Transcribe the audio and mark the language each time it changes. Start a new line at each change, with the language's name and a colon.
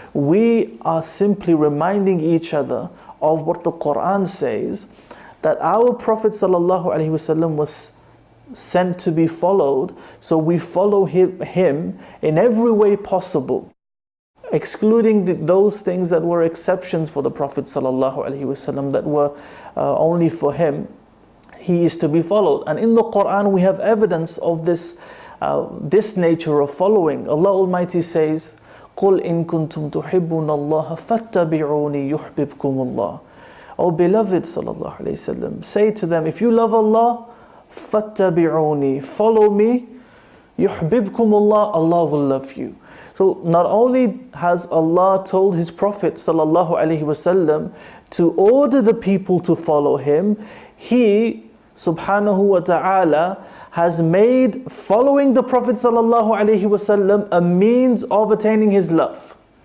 English: We are simply reminding each other of what the Quran says, that our Prophet sallallahu alaihi wasallam was sent to be followed, so we follow him in every way possible, excluding those things that were exceptions for the Prophet sallallahu alaihi wasallam, that were only for him. He is to be followed. And in the Quran we have evidence of this this nature of following. Allah Almighty says,
Arabic: قُلْ إِن كُنْتُمْ تُحِبُّونَ اللَّهَ فَاتَّبِعُونِي يُحْبِبْكُمُ اللَّهُ.
English: O beloved sallallahu alayhi wasallam, say to them, if you love Allah,
Arabic: فَاتَّبِعُونِي,
English: follow me,
Arabic: يُحْبِبْكُمُ اللَّهُ,
English: Allah will love you. So not only has Allah told His Prophet sallallahu alaihi wasallam to order the people to follow Him, He subhanahu wa ta'ala has made following the Prophet sallallahu alaihi wasallam a means of attaining His love.